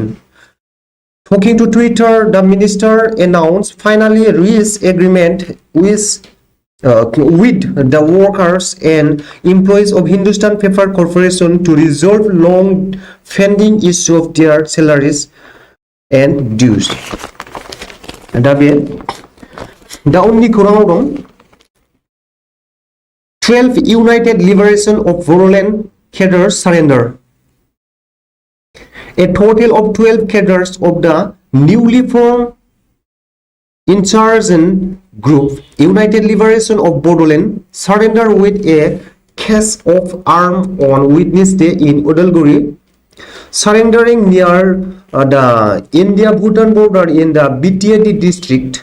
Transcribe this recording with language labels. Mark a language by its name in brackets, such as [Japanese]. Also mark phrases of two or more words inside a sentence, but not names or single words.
[English] Talking to Twitter, the minister announced finally reached agreement with the workers and employees of Hindustan Paper Corporation to resolve long-pending issue of their salaries and dues. [Bodo] दा उननि खौराङाव दं [English] 12 United Liberation of Bodoland cadres surrender. A total of 12 cadres of the newly formed insurgent group United Liberation of Bodoland surrendered with a case of arms on Wednesday in Udalguri, surrendering near the India-Bhutan border in the BTAD district.